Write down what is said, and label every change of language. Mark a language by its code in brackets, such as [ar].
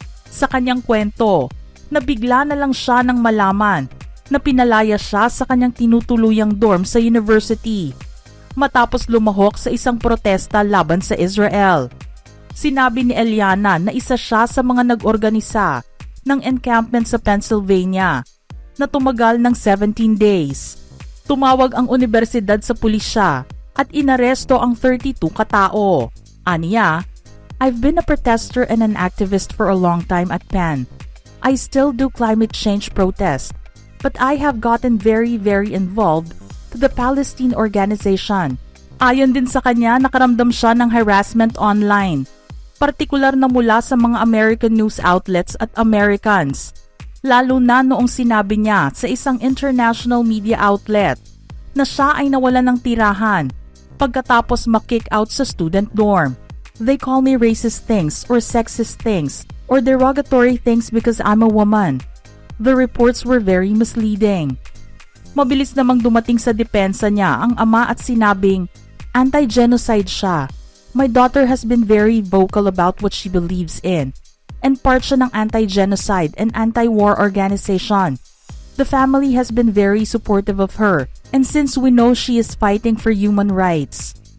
[tl] Sa kanyang kwento, nabigla na lang siya nang malaman na pinalaya siya sa kanyang tinutuluyang dorm sa university matapos lumahok sa isang protesta laban sa Israel. Sinabi ni Eliana na isa siya sa mga nag-organisa ng encampment sa Pennsylvania na tumagal ng 17 days. Tumawag ang universidad sa pulisya at inaresto ang 32 katao. Aniya, [en] "I've been a protester and an activist for a long time at Penn. I still do climate change protest, but I have gotten very involved to the Palestine organization." [tl] Ayon din sa kanya, nakaramdam siya ng harassment online, partikular na mula sa mga American news outlets at Americans, lalo na noong sinabi niya sa isang international media outlet na siya ay nawalan ng tirahan pagkatapos ma-kick out sa student dorm. [en] "They call me racist things or sexist things or derogatory things because I'm a woman." The reports were very misleading. [tl] Mabilis namang dumating sa depensa niya ang ama at sinabing anti-genocide siya. [en] "My daughter has been very vocal about what she believes in, and part [tl] siya ng [en] anti-genocide and anti-war organization. The family has been very supportive of her, and since we know she is fighting for human rights."